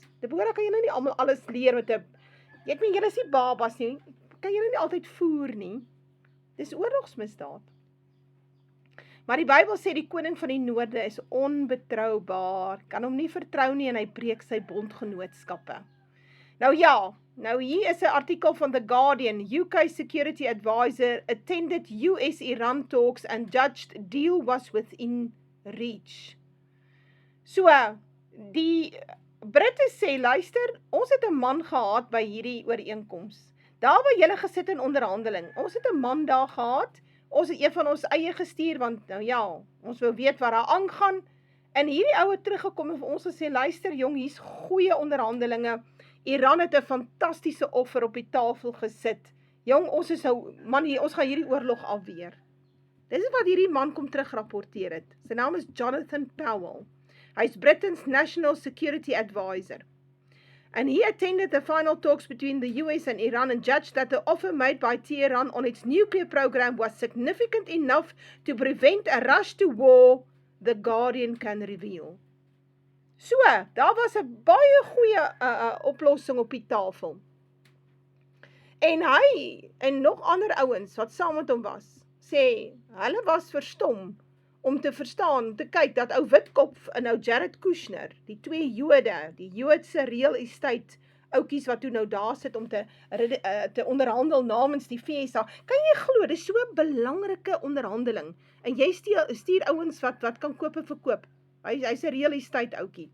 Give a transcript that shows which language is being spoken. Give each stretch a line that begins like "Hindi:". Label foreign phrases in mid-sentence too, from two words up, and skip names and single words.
Afrikaans: Dit behoort, kan jy nou nie almal alles leer met 'n, ek meen, julle is nie babas nie, kan jy nou nie altyd voer nie. Dis oorlogsmisdaad. Maar die Bybel sê die koning van die noorde is onbetroubaar, kan hom nie vertrou nie en hy breek sy bondgenootskappe. Nou ja, nou hier is 'n artikel van The Guardian.
English: UK Security Advisor attended US-Iran talks and judged deal was within reach. So,
Afrikaans: die Britte sê, luister, ons het 'n man gehad by hierdie ooreenkoms. Daar waar julle gesit in onderhandeling, ons het 'n man daar gehad, ons het een van ons eie gestuur, want nou ja, ons wou weet wat daar aangaan, en hierdie ou het teruggekom en vir ons gesê, luister jong, hier's goeie onderhandelinge, Iran het 'n fantastiese offer op die tafel gesit, jong, ons is nou, man, ons gaan hierdie oorlog afweer. Dis wat hierdie man kom terugrapporteer het. Sy naam is Jonathan Powell. Hy's
English: Britain's National Security Advisor. And he attended the final talks between the US and Iran and judged that the offer made by Tehran on its nuclear program was significant enough to prevent a rush to war, The Guardian can reveal. So,
Afrikaans: daar was 'n baie goeie oplossing op die tafel. En hy, en nog ander ouens wat saam met hom was, sê, hulle was verstom om te verstaan, om te kyk dat ou Witkop en ou Jared Kushner, die twee Jode, die Joodse
English: real estate
Afrikaans: oukies wat toe nou daar sit om te onderhandel namens die VSA, kan jy glo, dis so 'n belangrike onderhandeling, en jy stuur ouens wat kan koop en verkoop, hy's 'n
English: real estate
Afrikaans: oukie.